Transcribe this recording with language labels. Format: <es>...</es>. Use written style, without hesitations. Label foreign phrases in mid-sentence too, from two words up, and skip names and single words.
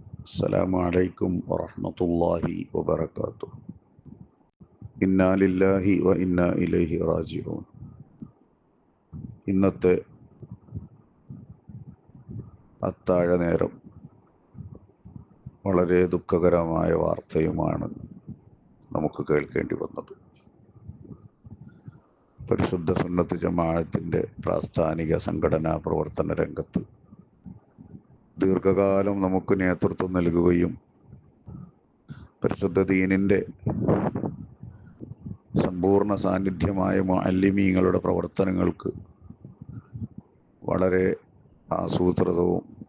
<ar>السلام عليكم ورحمة الله وبركاته. إنا لله وإنا إليه راجعون.</ar> <ml>ഇന്നത്തെ അത്താഴ നേരം വളരെ ദുഃഖകരമായ വാർത്തയുമാണ് നമുക്ക് കേൾക്കേണ്ടി വന്നത്. പരിശുദ്ധ സുന്നത്ത് ജമാഅത്തിൻ്റെ പ്രാസ്ഥാനിക സംഘടനാ പ്രവർത്തന രംഗത്ത് ദീർഘകാലം നമുക്ക് നേതൃത്വം നൽകുകയും പരിശുദ്ധ ദീനിൻ്റെ സമ്പൂർണ്ണ സാന്നിധ്യമായ മുഅല്ലിമീങ്ങളുടെ പ്രവർത്തനങ്ങൾക്ക് വളരെ ആസൂത്രിതവും</ml>